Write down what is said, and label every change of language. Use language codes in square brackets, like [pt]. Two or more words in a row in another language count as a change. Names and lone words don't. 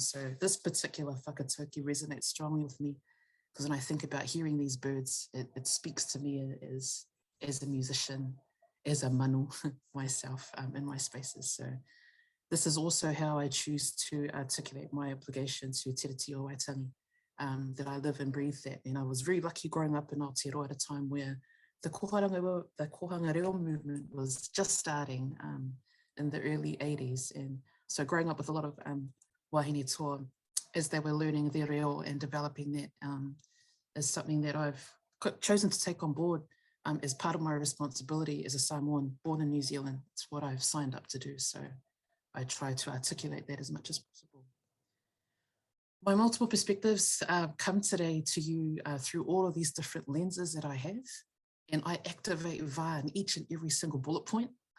[en] So this particular whakatauki resonates strongly with me because when I think about hearing these birds, it speaks to me as a musician, as a manu myself in my spaces. So this is also how I choose to articulate my obligation to Te Reti o Waitangi, that I live and breathe that. And I was very lucky growing up in Aotearoa at a time where the [mi] kohanga reo [en] movement was just starting in the early 80s. And so growing up with a lot of [mi] wahine toa [en] as they were learning their reo and developing that is something that I've chosen to take on board as part of my responsibility as a Samoan born in New Zealand. It's what I've signed up to do. So I try to articulate that as much as possible. My multiple perspectives come today to you through all of these different lenses that I have, and I activate Va in each and every single bullet point.